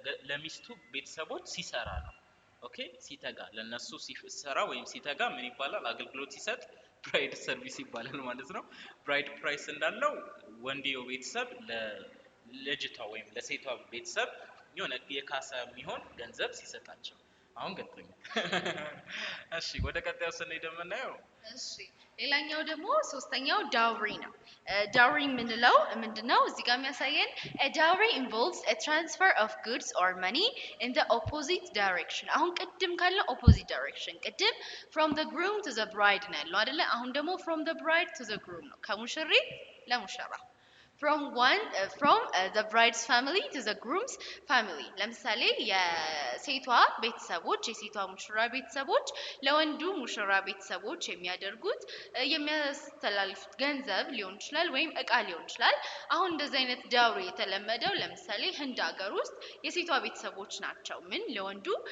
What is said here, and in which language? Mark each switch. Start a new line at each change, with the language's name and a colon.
Amharic: ለሚስቱ ቤተሰቦች ሲሰራ ነው ኦኬ ሲተጋ ለነሱ ሲሰራ ወይም ሲተጋ ምን ይባላል አገልግሎት ሲሰጥ bride service ይባላል ማለት ነው bride price እንዳለው ወንድየው ቤተሰብ ለልጅቷ ወይም ለሴቷ ቤተሰብ የሆነ የካሳ የሚሆን ገንዘብ ሲሰጣቸው አሁን ገጥቶኛል። እሺ ወደ ቀጣዩ ስንሄድ የምናየው እሺ ሌላኛው ደግሞ ሶስተኛው ዳውሪ ነው። ዳውሪ የምንለው ምንድነው? እዚህ ጋር የሚያሳየን
English: a dowry involves a transfer of goods or money in the opposite direction።
Amharic: አሁን ቅድም ካለ opposite direction ቅድም
English: from the groom to the bride
Amharic: ነው ያለው አይደለ? አሁን ደግሞ
English: from the bride to the groom
Amharic: ነው። ከሙሽሪት ለሙሽራ
English: from the bride's family to the groom's family።
Amharic: ለምሳሌ የሴቷ ቤተሰቦች የሴቷ ሙሽራ ቤተሰቦች ለወንዱ ሙሽራ ቤተሰቦች የሚያደርጉት የሚያስተላልፉት ገንዘብ ሊሆን ይችላል ወይም እቃ ሊሆን ይችላል። አሁን እንደዚህ አይነት ዳውሪ የተለመደው ለምሳሌ ህንድ ሀገር ውስጥ የሴቷ ቤተሰቦች ናቸው ምን ለወንዱ